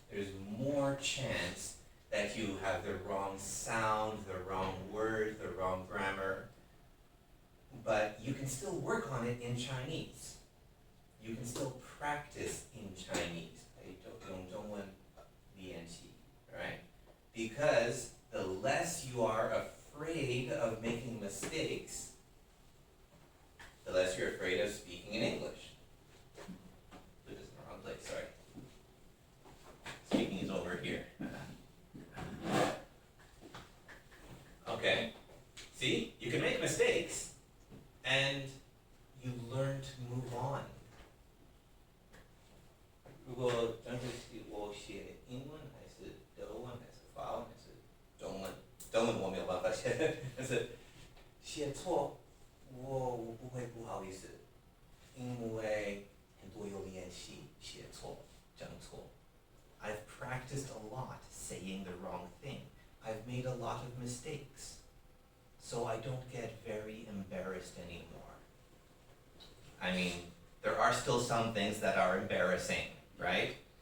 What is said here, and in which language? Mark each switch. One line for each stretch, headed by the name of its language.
English: There's more chance that you have the wrong sound, the wrong word, the wrong grammar. But you can still work on it in Chinese. You can still practice in Chinese.
Chinese: 用中文练习, right?
English: Because the less you are afraid of making mistakes, the less you're afraid of speaking in English. Put this in the wrong place, sorry. Speaking is over here. Okay, see, you can make mistakes, and you learn to move on.
Chinese: 如果真的是我写英文还是德文还是法文还是中文，中文我没有办法写，但是写错我不会不好意思，因为很多有练习写错讲错。
English: I've practiced a lot saying the wrong thing. I've made a lot of mistakes. So I don't get very embarrassed anymore. I mean, there are still some things that are embarrassing, right?